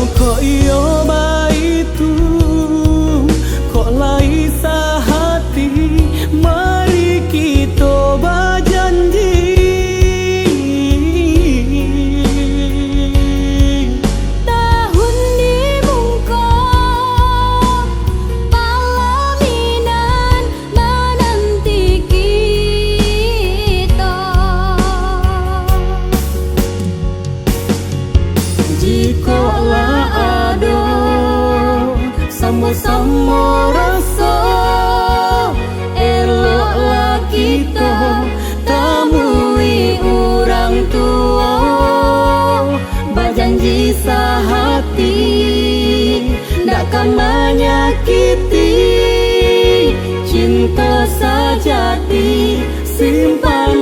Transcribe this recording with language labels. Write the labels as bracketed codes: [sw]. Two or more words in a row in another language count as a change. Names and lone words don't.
[min] Kok iyo ba itu kok lai mari kita berjanji [id] tahun di muka palaminan menanti kita. Jikalau ada sama-sama rasa kita temui orang tua berjanji sehati takkan menyakiti cinta sejati simpan